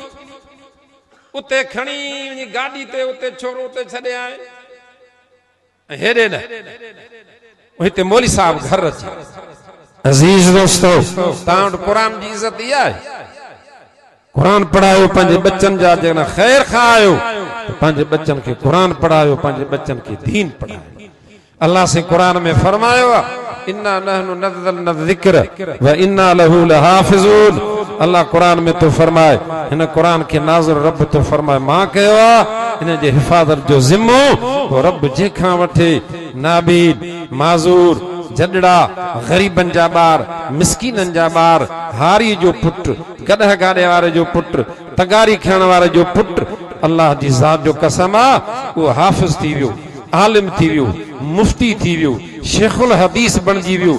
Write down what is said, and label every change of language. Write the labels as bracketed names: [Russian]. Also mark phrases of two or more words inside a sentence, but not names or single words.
[Sindhi] उते खणी वञी गाॾी ते उते छोरो उते छॾे आए, हेॾे न हिते मौली साहब घर अचे। अज़ीज़ दोस्तो, तव्हां वटि क़ुरान जी इज़त इहा आहे, क़ुरान पढ़ायो पंहिंजे बच्चनि जा, जेकॾहिं ख़ैर खां आयो त पंहिंजे बच्चनि खे क़ुरान पढ़ायो, पंहिंजे बच्चनि खे दीन पढ़ायो। अल्लाह से क़ुरान में फरमायो आहे [Arabic] إنا نحن نزلنا الذكر وإنا له لحافظون. [Sindhi] अल्लाह कुरान में तो फरमाए, इन कुरान के नाज़िल रब तो फरमाए मां कयो आहे, इन जे हिफ़ाज़त जो ज़िम्मो वो रब जेखां वठे। नाबीद, माज़ूर, जडड़ा, गरीबन जा ॿार, मिस्कीनन जा ॿार, हारी जो पुट, गॾह गाॾे वारे जो पुट, तगारी खणण वारे जो पुट, अल्लाह जी ज़ात जो कसम आहे वो हाफ़िज़ थी वियो, आलिम थी वियो, मुफ्ती थी वियो, शेखुल हदीस बणजी वियो।